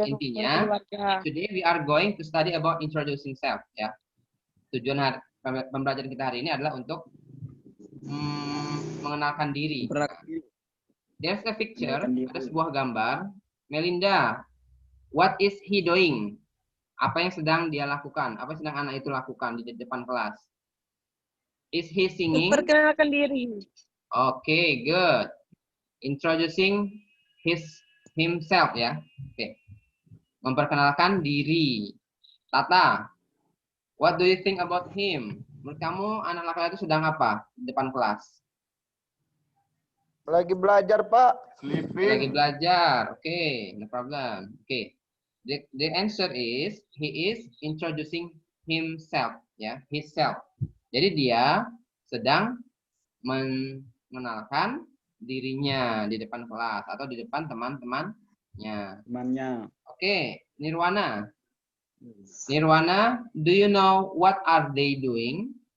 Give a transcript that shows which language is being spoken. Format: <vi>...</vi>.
<en>Intinya, today we are going to study about introducing self ya.</en> <id>Tujuan pembelajaran kita hari ini adalah untuk mengenalkan diri.</id> <en>There's a picture,</en> <id>ada sebuah gambar.</id> <en>Melinda, what is he doing?</en> <id>Apa yang sedang dia lakukan? Apa yang sedang anak itu lakukan di depan kelas?</id> <en>Is he singing?</en> <id>Memperkenalkan diri.</id> <en>Okay, good. Introducing himself ya. Okay.</en> <id>Memperkenalkan diri.</id> <en>Tata, what do you think about him?</en> <id>Menurut kamu anak laki-laki itu sedang apa di depan kelas? Lagi belajar, Pak. Lagi belajar.</id> <en>Okay, no problem. Okay. The answer is he is introducing himself ya, himself.</en> <id>Jadi dia sedang mengenalkan dirinya di depan kelas atau di depan teman-temannya. Oke, Nirwana.</id> <en>Nirwana, do you know what are they doing?</en>